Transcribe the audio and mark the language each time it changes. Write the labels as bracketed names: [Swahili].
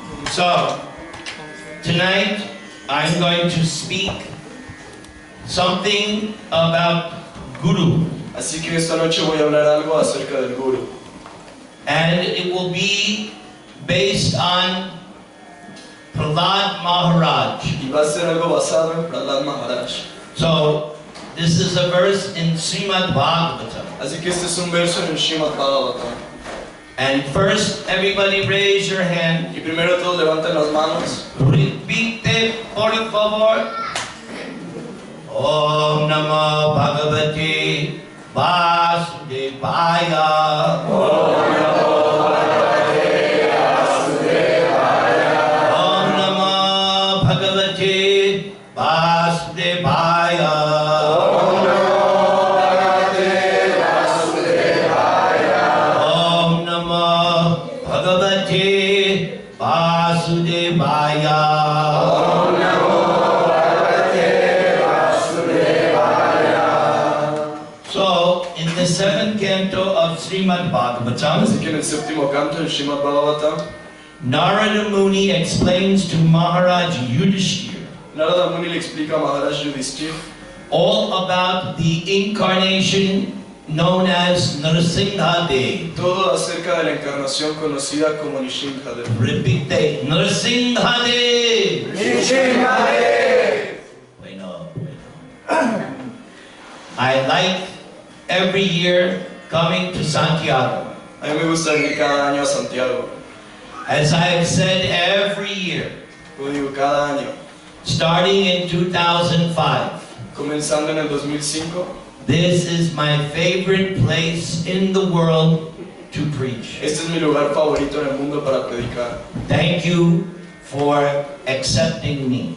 [English] So, tonight I'm going to speak something about Guru. [Spanish] Así que esta noche voy a hablar algo acerca del Guru. [English] And it will be based on Prahlad Maharaj. [Spanish] Y va a ser algo basado en Prahlad Maharaj. [English] So, this is a verse in Srimad Bhagavatam. [Spanish] Así que este es un verso en el Srimad Bhagavatam. [English] And first, everybody raise your hand. [Spanish] Y primero todos levanten las manos. Repite, por favor. [Sanskrit] Om Namo Bhagavate Vasudevaya. Om Namo Bhagavate Vasudevaya. Om Namo Bhagavate Vasudevaya. Om Namo Bhagavate Vasudevaya. Om Namo Bhagavate Vasudevaya. [English] The seventh canto of Srimad Bhagavatam, [Spanish] así que en el séptimo canto del Srimad Bhagavatam, [English] Narada Muni explains to Maharaj Yudhishthira [Spanish] Narada Muni le explica a Maharaj Yudhishthira [English] all about the incarnation known as Nrsimhadev. [Spanish] Todo acerca de la encarnación conocida como Nrsimhadev. Repite, Nrsimhadev. [Sanskrit] Nrsimhadev. [Spanish] Bueno. [English] I like every year coming to Santiago. [Spanish] A mí me gusta ir cada año a Santiago. [English] As I have said, every year. [Spanish] Como digo, cada año. [English] Starting in 2005. [Spanish] Comenzando en el 2005. [English] This is my favorite place in the world to preach. [Spanish] Este es mi lugar favorito en el mundo para predicar. [English] Thank you for accepting me.